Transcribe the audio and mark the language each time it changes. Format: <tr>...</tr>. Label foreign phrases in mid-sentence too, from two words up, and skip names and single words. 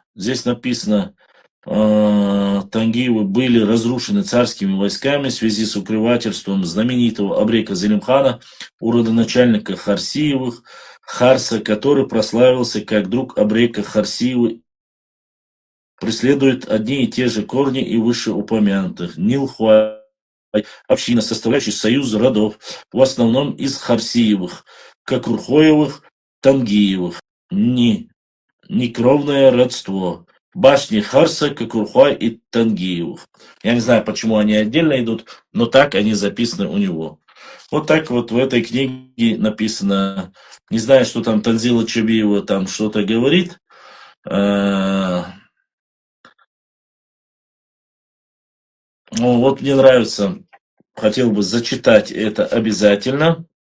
<ru>Здесь написано, Тангиевы были разрушены царскими войсками в связи с укрывательством знаменитого Абрека Зелимхана, у родоначальника Харсиевых, Харса, который прославился как друг Абрека Харсиевы, преследует одни и те же корни и вышеупомянутых. Нилхуай община, составляющая союз родов, в основном из Харсиевых, Кокрухоевых, Тангиевых. Некровное родство. Башни Харса, Кокрухай и Тангиевых. Я не знаю, почему они отдельно идут, но так они записаны у него. Вот так вот в этой книге написано. Не знаю, что там Танзила Чубиева там что-то говорит. Ну, вот мне нравится, хотел бы зачитать это обязательно.</ru>